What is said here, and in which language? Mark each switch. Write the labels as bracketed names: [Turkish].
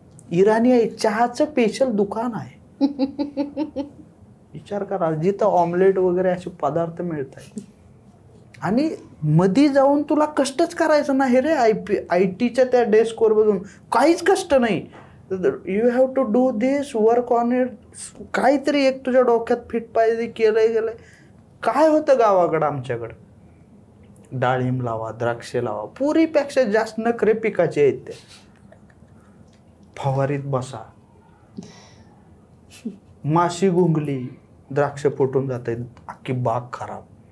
[Marathi] इराणी आहे, चहाचं स्पेशल दुकान आहे. विचार करा, जिथं ऑमलेट वगैरे असे पदार्थ मिळत आहेत. आणि मध्ये जाऊन तुला कष्टच करायचं नाही रे. IT च्या त्या डेस्कवर बघून काहीच कष्ट नाही. [English] You have to do this, work on it. [Marathi] काहीतरी एक तुझ्या डोक्यात फिट पाहिजे, गेलंय. काय होतं गावाकडं, आमच्याकडं डाळिंब लावा, द्राक्षे लावा, पुरीपेक्षा जास्त नखरे पिकाचे आहेत ते. फवारीत बसा, माशी गुंगली, द्राक्ष फुटून जात आहेत, अख्खी बाग खराब.